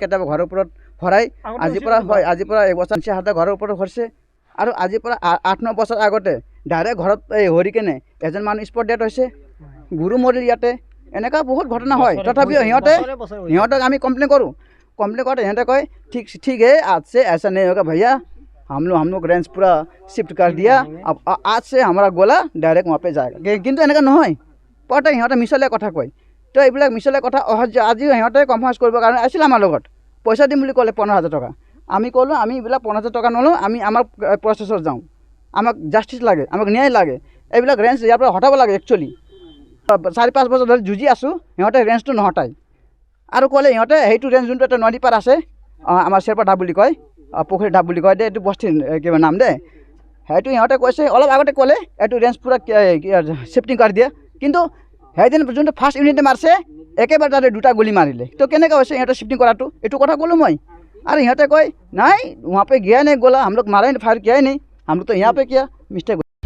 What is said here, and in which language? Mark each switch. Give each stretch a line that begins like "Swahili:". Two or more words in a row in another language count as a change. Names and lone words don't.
Assamese: কেতিয়াবা ঘৰৰ ওপৰত ভৰাই আজিৰ পৰা 1 বছৰ হাতে ঘৰৰ ওপৰত ভৰিছে। আৰু আজিৰ পৰা 8-9 বছৰ আগতে ডাইৰেক্ট ঘৰত হৰি কেনে এজন মানুহ স্পট ডেথ হৈছে, গুৰু মৰিল ইয়াতে। এনেকুৱা বহুত ঘটনা হয়। তথাপিও সিহঁতক আমি কমপ্লেইন কৰোঁ। কমপ্লেইন কৰোঁতে সিহঁতে কয় ঠিক হে
Hindi: आज से ऐसा नहीं होगा भैया, हम लोग रेंज पूरा शिफ्ट कर दिया, अब आज से हमारा गोला डायरेक्ट वहाँ पे जाएगा।
Assamese: কিন্তু এনেকুৱা নহয়, প্ৰত্যেক সিহঁতে মিছলীয়া কথা কয়। তো এইবিলাক মিছলীয়া কথা আজিও সিহঁতে কনফাৰেঞ্চ কৰিবৰ কাৰণে আহিছিল আমাৰ লগত। পইচা দিম বুলি ক'লে 15,000 টকা। আমি ক'লোঁ আমি এইবিলাক 15,000 টকা নলওঁ, আমি আমাৰ প্ৰচেছত যাওঁ, আমাক জাষ্টিছ লাগে, আমাক ন্যায় লাগে। এইবিলাক ৰেঞ্জ ইয়াৰ পৰা হটাব লাগে একচুৱেলি 4-5 বছৰ ধৰি যুঁজি আছোঁ সিহঁতে ৰেঞ্জটো নহটাই আৰু ক'লে সিহঁতে সেইটো ৰেঞ্জ যোনটো এটা নদী পাৰ আছে আমাৰ শ্বেৰপা ঢাপ বুলি কয় পুখুৰী ঢাপ বুলি কয় দে এইটো বস্তিৰ কিবা নাম দে সেইটো সিহঁতে কৈছে অলপ আগতে ক'লে এইটো ৰেঞ্জ পূৰা শ্বিফটিং কৰি দিয়ে কিন্তু সেইদিন যোনটো ফাৰ্ষ্ট ইউনিটে মাৰিছে একেবাৰে তাতে 2টা গুলি মাৰিলে তো কেনেকৈ হৈছে সিহঁতে শ্বিফটিং কৰাটো এইটো কথা ক'লোঁ মই আৰু সিহঁতে কয় নাই
Hindi: वहाँ पे गया नहीं गोला हम लोग मारा नहीं फायर किया ही नहीं हम लोग तो यहाँ पे किया मिस्टेक